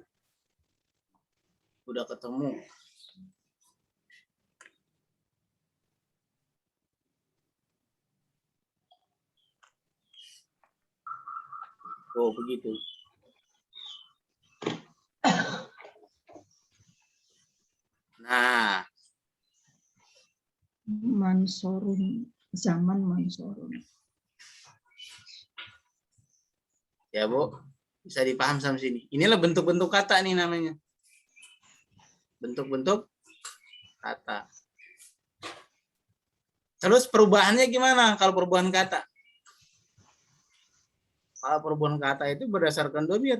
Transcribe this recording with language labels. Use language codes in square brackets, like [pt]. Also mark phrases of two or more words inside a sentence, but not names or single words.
[id] Udah ketemu. Oh, begitu. Nah, Mansorun. Zaman Mansorun. ya Bu, bisa dipaham sampai sini. Inilah bentuk-bentuk kata nih namanya. Bentuk-bentuk kata. Terus perubahannya gimana kalau perubahan kata? Kalau perubahan kata itu berdasarkan dhamir.